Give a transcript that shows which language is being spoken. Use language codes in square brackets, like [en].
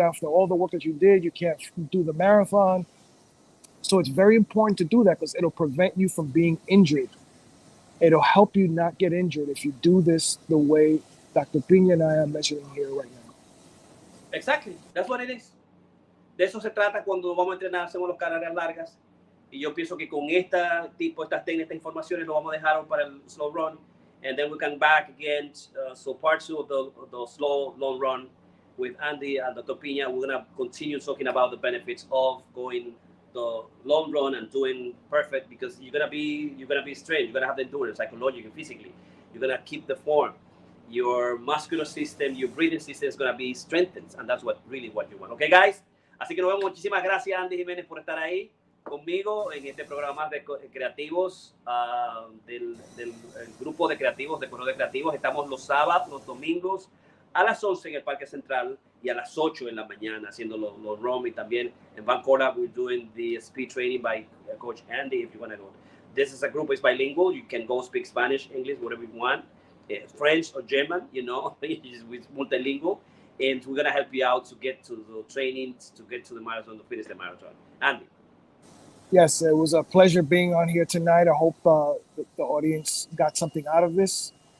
[en] After all the work that you did, you can't do the marathon. So it's very important to do that, because it'll prevent you from being injured. It'll help you not get injured if you do this the way Dr. Piña and I are mentioning here right now. Exactly, that's what it is. [es] De eso se trata cuando vamos a entrenar, hacemos los carreras largas. Y yo pienso que con estas técnicas, estas informaciones, lo vamos a dejar para el slow run. [en] And then we come back again. So part 2 of the slow long run with Andy and Dr. Piña. We're going to continue talking about the benefits of going the long run and doing perfect, because you're gonna be straight. You're gonna have the endurance, psychologically, physically. You're gonna keep the form. Your muscular system, your breathing system is gonna be strengthened, and that's what you want. Okay, guys. [es] Así que nos vemos. Muchísimas gracias, Andy Jiménez, por estar ahí conmigo en este programa de creativos del grupo de creativos, de corredores creativos. Estamos los sábados, los domingos a las 11 en el Parque Central y a las 8 en la mañana haciendo los ROM, y también en Vancouver [en] we're doing the speed training by Coach Andy. If you want to go, this is a group, it's bilingual. You can go speak Spanish, English, whatever you want, French or German, it's multilingual, and we're going to help you out to get to the training, to get to the marathon, to finish the marathon. Andy. Yes, it was a pleasure being on here tonight. I hope the audience got something out of this.